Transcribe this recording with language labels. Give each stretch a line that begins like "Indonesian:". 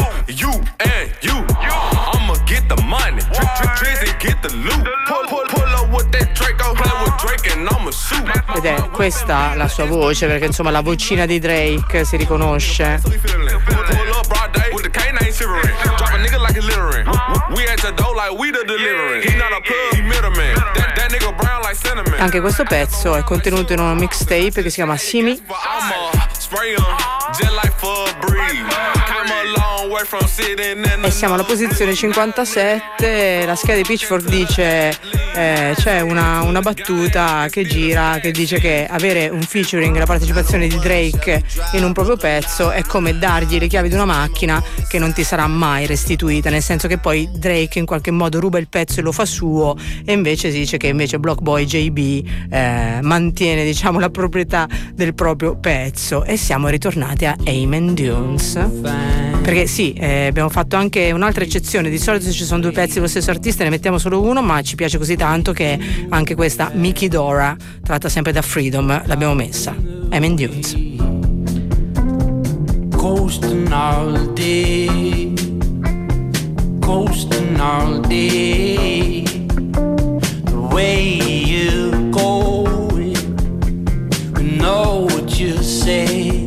English: You and you, I'ma get the money, Trizzy get the loot, pull up with that Draco, play with Drake and I'ma shoot.
Italian: Ed è questa la sua voce, perché insomma la vocina di Drake si riconosce.
English: Pull up broad day with the canine shivering, drop a nigga like a littering. We at the door like we the delivering, he not a plug, he middleman. That nigga brown like cinnamon.
Italian: Anche questo pezzo è contenuto in un mixtape che si chiama Simi.
English: I'ma spray him, just like Febreze. Come a long way.
Italian: E siamo alla posizione 57. La scheda di Pitchfork dice c'è una battuta che gira, che dice che avere un featuring, la partecipazione di Drake in un proprio pezzo, è come dargli le chiavi di una macchina che non ti sarà mai restituita, nel senso che poi Drake in qualche modo ruba il pezzo e lo fa suo, e invece si dice che invece Blockboy JB mantiene, diciamo, la proprietà del proprio pezzo. E siamo ritornati a Amen Dunes, perché sì, abbiamo fatto anche un'altra eccezione. Di solito se ci sono due pezzi dello stesso artista ne mettiamo solo uno, ma ci piace così tanto che anche questa Mickey Dora, tratta sempre da Freedom, l'abbiamo messa. Amen Dunes.
English: Coasting all day, coasting all day. The way you're going, we know what you say.